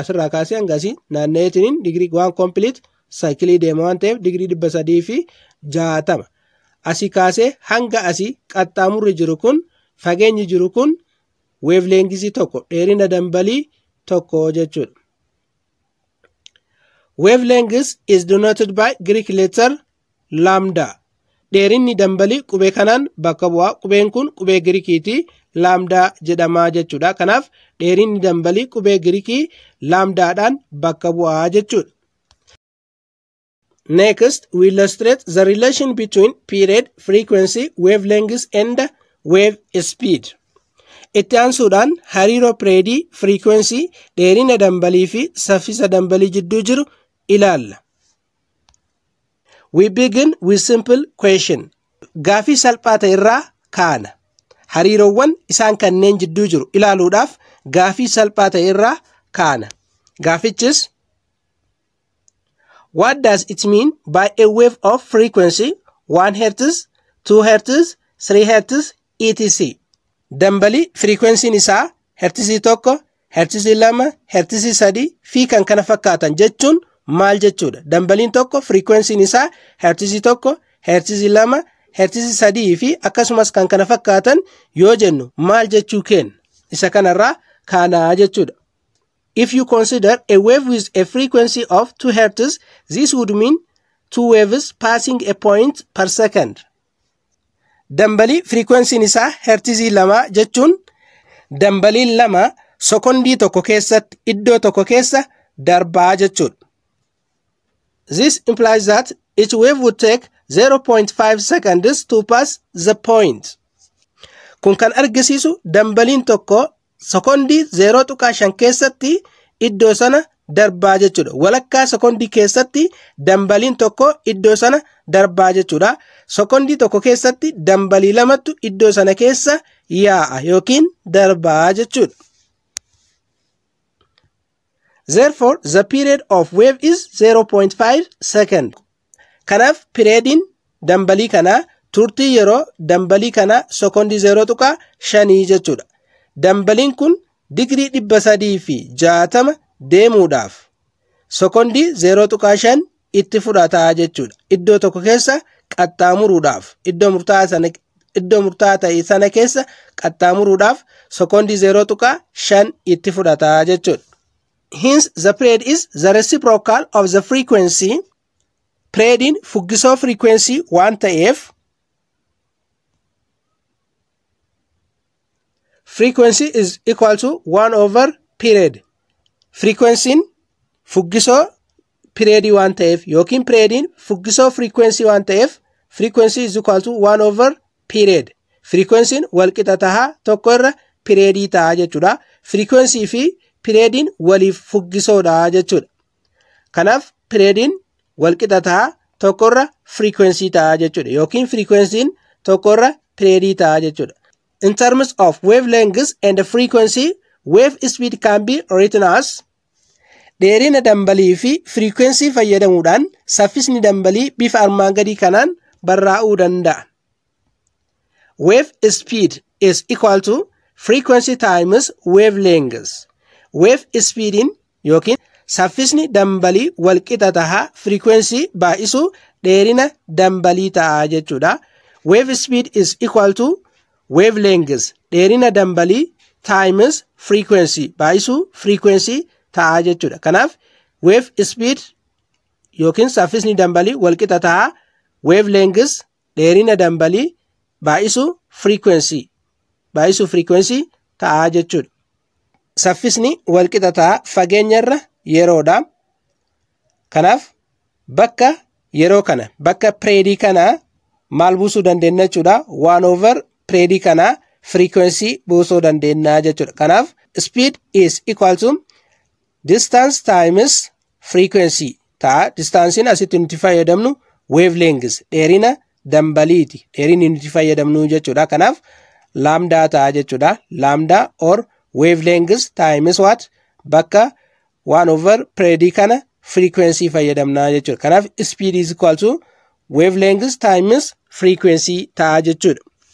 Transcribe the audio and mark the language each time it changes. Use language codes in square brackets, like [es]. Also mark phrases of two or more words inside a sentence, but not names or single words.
[om] Asirraa kaasee hanga asii naanna'eetiin digirii waan complete saayikilii deema waan ta'eef digirii 360. Asii kaasee hanga asii qaxxaamurri jiru kun fageenyi jiru kun wavelengths tokko dheerina dambalii tokko jechuudha. [en] Wavelength is denoted by Greek letter lambda. [om] Dheerinni dambalii qubee kanaan bakka bu'a. Qubeen kun qubee Girikiiti. Lambda jedhama jechuudha. Kanaaf dheerinni dambalii qubee Girikii lambdaadhaan bakka bu'a jechuudha. [en] Next, we illustrate the relation between period, frequency, wavelengths and wave speed. [om] Itti aansuudhaan hariiroo pireedii, frequency, dheerina dambalii fi saffisa dambalii jidduu jiru ilaalla. [en] We begin with simple question. [om] Gaafii salphaa ta'e irraa kaana. Hariiroowwan isaan kanneen jidduu jiru ilaaluudhaaf gaafii salphaa ta'e irraa kaana. [en] Gaafichis what does it mean by a wave of frequency 1 Hz, 2 Hz, 3 Hz, etc. [om] Dambalii frequency'n isaa hertzii tokko, hertzii lama, hertzii sadii fi kan kana fakkaatan jechuun maal jechuudha? Dambaliin tokko frequency'n isaa hertzii tokko, hertzii lama, hertzii sadii fi akkasumas kan kana fakkaatan yoo jennu maal jechuu kenna? Isa kanarraa kaanaa jechuudha. [en] If you consider a wave with a frequency of 2 Hz, this would mean 2 waves passing a point per second. [om] Dambalii frequency isaa hertizii 2 jechuun dambaliin 2 sekondii tokko keessatti iddoo tokko keessa darbaa jechuudha. [en] This implies that each wave would take 0.5 seconds to pass the point. [om] Kun kan argisiisu dambaliin tokko sekondii 0.5 keessatti iddoo sana darbaa jechuudha. Walakkaa sekondii keessatti dambaliin tokko iddoo sana darbaa jechuudha. Sekondii tokko keessatti dambalii 2tu iddoo sana keessa yaa'a yookiin darbaa jechuudha. [en] Therefore, the period of wave is 0.5 second. [om] Kanaaf periodiin dambalii kana turtii yeroo dambalii kana sekondii 0.5 jechuudha. Dambaliin kun digirii 360 deemuudhaaf sekondii 0.5 itti fudhata jechuudha. Iddoo tokko keessa qaxxaamuruudhaaf iddoo murtaa'aa ta'e sana keessa qaxxaamuruudhaaf sekondii 0.5 itti fudhata jechuudha. [en] Hence, the period is the reciprocal of the frequency. [om] Periodiin fuggisoo frequency waan ta'eef [en] frequency is equal to 1 over period. [om] Frequency'n fuggisoo periodii waan ta'eef yookiin periodiin fuggisoo frequency waan ta'eef [en] frequency is equal to 1 over period. [om] Frequency'n walqixa tahaa tokko irra periodii ta'a jechuudha. Frequency fi periodiin waliif fuggisoodha jechuudha. Kanaaf periodiin walqixa tahaa tokko irra frequency ta'a jechuudha yookiin frequency'n tokko irra periodii ta'a jechuudha. [en] In terms of wavelengths and the frequency, wave speed can be written as [om] dheerina dambalii fi frequency fayyadamuudhaan saffisni dambalii bifa armaan gadii kanaan barraa'uu danda'a. [en] Wave speed is equal to frequency times wavelengths. Wave speedin [om] yookiin saffisni dambalii walqixa tahaa frequency baay'isuu dheerina dambalii ta'a jechuudha. [en] Wave speed is equal to wavelengths [om] dheerina dambalii [en] times frequency [om] baay'isuu frequency ta'a jechuudha. Kanaaf [en] wave speed [om] yookiin saffisni dambalii walqixa tahaa wavelengths dheerina dambalii baay'isuu frequency ta'a jechuudha. Saffisni walqixa tahaa fageenyarra yeroodha. Kanaaf bakka yeroo kana bakka periodii kana maal buusuu dandeenya jechuudha. 1 over periodii kana frequency buusuu dandeenya jechuudha. [en] Kanaaf speed is equal to distance times frequency ta'a. [om] Distancein asitti nuti fayyadamnu wavelengths dheerina dambaliiti. Dheerinni nuti fayyadamnu jechuudha. Kanaaf lambda ta'a jechuudha. [en] Lambda or wavelengths times what? [om] Bakka 1 over periodii kana frequency fayyadamna jechuudha. [en] Kanaaf speed is equal to wavelengths times frequency ta'a jechuudha.